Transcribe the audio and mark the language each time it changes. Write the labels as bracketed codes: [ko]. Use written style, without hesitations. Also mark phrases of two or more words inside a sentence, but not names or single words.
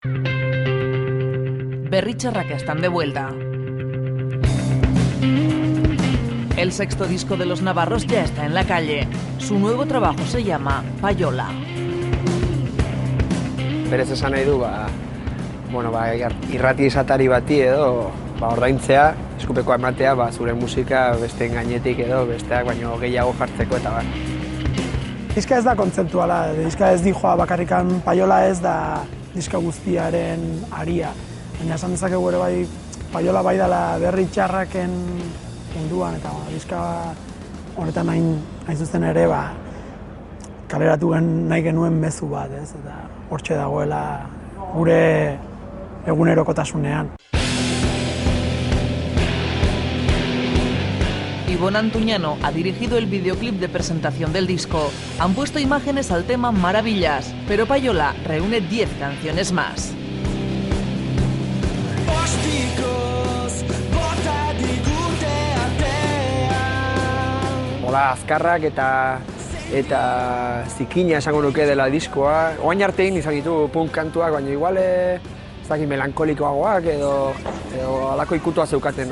[es] Berritxarrak están de vuelta. El sexto disco de los navarros ya está en la calle. Su nuevo trabajo se llama Payola. [eu] Berez esan nahi du, irrati izatari bati edo ordaintzea, eskupekoa ematea, zure musika besteen gainetik edo besteak baino gehiago jartzeko eta bar. Diska ez da kontzeptuala, diska ez dijoa bakarrikan Payola ez da diska guztiaren aria. Baina esan dezakegu ere bai, Payola bai dela Berritxarraken munduan eta diska honetan hain zuzen ere kaleratu nahi genuen mezu bat, ez? Eta hortxe dagoela gure egunerokotasunean. [es] Ivonne Antuñano ha dirigido el videoclip de presentación del disco. Han puesto imágenes al tema Maravillas, pero Payola reúne 10 canciones más. [eu] Hola, azkarrak eta zikina esango nuke dela diskoa. Oain artein izan ditu punk kantuak, baina igual ez dakit melankolikoagoak edo alako ikutua zeukaten.